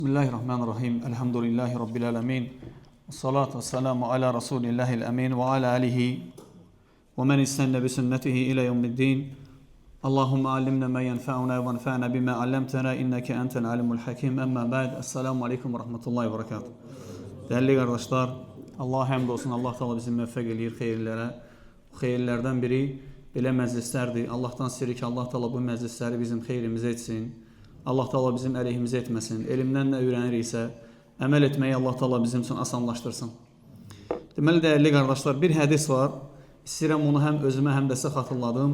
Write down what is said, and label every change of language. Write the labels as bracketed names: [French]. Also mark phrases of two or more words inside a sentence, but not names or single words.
[Arabic] بسم الله الرحمن الرحيم. الحمد لله رب العالمين. الصلاة والسلام على رسول الله الأمين وعلى آله ومن استن بسنته إلى يوم الدين. اللهم علمنا ما ينفعنا وانفعنا بما علمتنا إنك أنت العليم الحكيم. أما بعد. السلام عليكم ورحمة الله وبركاته. [Turkish] Değerli kardeşler, Allah hamd olsun. [Azerbaijani] Allah Teala bizi müvaffak eləyir xeyirlərə. Bu xeyirlərdən biri belə məclislərdir. Allahdan istəyirik ki, Allah Teala bu məclisləri bizim xeyrimizə etsin. Allah Teala bizim əleyhimizə etməsin. Elmdən nə öyrəniriksə, əməl etməyi Allah Teala bizim üçün asanlaşdırsın. Deməli, dəyərli qardaşlar, bir hədis var. İstəyirəm onu həm özümə, həm də sizə xatırladım.